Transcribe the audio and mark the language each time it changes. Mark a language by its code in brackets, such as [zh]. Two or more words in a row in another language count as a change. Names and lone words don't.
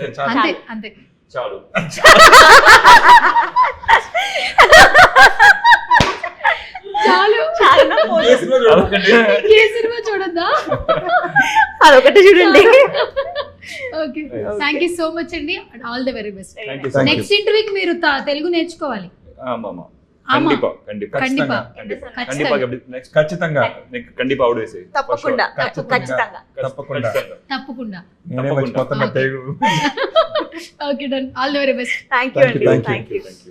[te] అంతే అంతే. చాలు. చాలు. చాలా ఏ సినిమా చూడద్దా? అదొకటి చూడండి. [en] Okay, thank you so much అండి. All the very best. Thank you so much. next interviewకి [te] మీరు తెలుగు నేర్చుకోవాలి. [ta] ஆமா கண்டிப்பா கண்டிப்பா கண்டிப்பா கண்டிப்பா நெக்ஸ்ட் [te] ఖచ్చితంగా கண்டிப்பா అవుట్ వేసి తప్పకుండా ఖచ్చితంగా తప్పకుండా తప్పకుండా. నేనే మర్చిపోతున్నా తెలుగు. [en] ఓకే, Done. All the very best. thank you అండి. Thank you. thank you.